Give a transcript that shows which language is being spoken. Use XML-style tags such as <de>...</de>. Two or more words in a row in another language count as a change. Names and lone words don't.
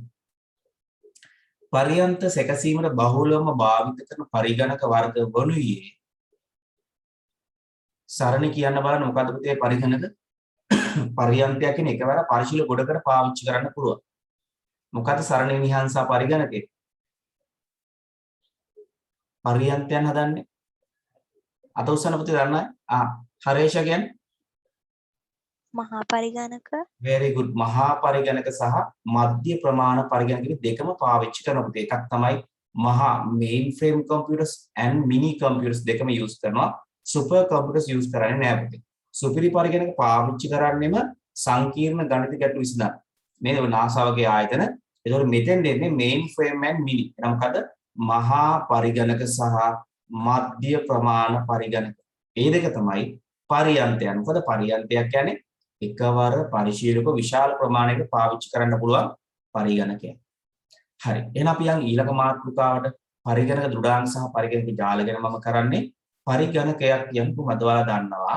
<si>පරියන්ත සැකසීමට බහුලවම භාවිත කරන පරිගණක වර්ග වනුයේ සරණ කියන්න බලන්න මොකද්ද පුතේ පරිගණක පරියන්තයක් කියන එකවර පරිශීල ගොඩකට පාවිච්චි කරන්න පුළුවන්. මොකද්ද සරණ නිහංසා පරිගණකේ? පරියන්තයන් හදන්නේ අත උස්සන පුතේ දන්නවද? හරේෂ කියන්නේ මහා පරිගණක.</si> <en>very good</en> <si>මහා පරිගණක සහ මධ්‍ය ප්‍රමාණ පරිගණක දෙකම පාවිච්චි කරන පුතේ. එකක් තමයි මහා</si> <en>main frame computers and mini computers</en> <si>දෙකම use කරනවා.</si> <en>super computers</en> <si>use කරන්නේ නැහැ පුතේ. සුපිරි පරිගණක පාවිච්චි කරන්නේම සංකීර්ණ ගණිත ගැටලු විසඳන්න. මේ NASA වගේ ආයතන. ඒතකොට මෙතෙන් දෙන්නේ</si> <en>main frame and mini.</en> <si>එනම් මොකද? මහා පරිගණක සහ මධ්‍ය ප්‍රමාණ පරිගණක. මේ දෙක තමයි පරියන්තයන්. මොකද පරියන්තයක් කියන්නේ එකවර පරිශීලක විශාල ප්‍රමාණයක පාවිච්චි කරන්න පුළුවන් පරිගණකයක්. හරි. එහෙනම් අපි යන් ඊළඟ මාතෘකාවට පරිගණක දෘඩාංක සහ පරිගණක ජාල ගැන මම කරන්නේ පරිගණකයක් කියනු කොහොමද ඔයාලා දන්නවා.</si>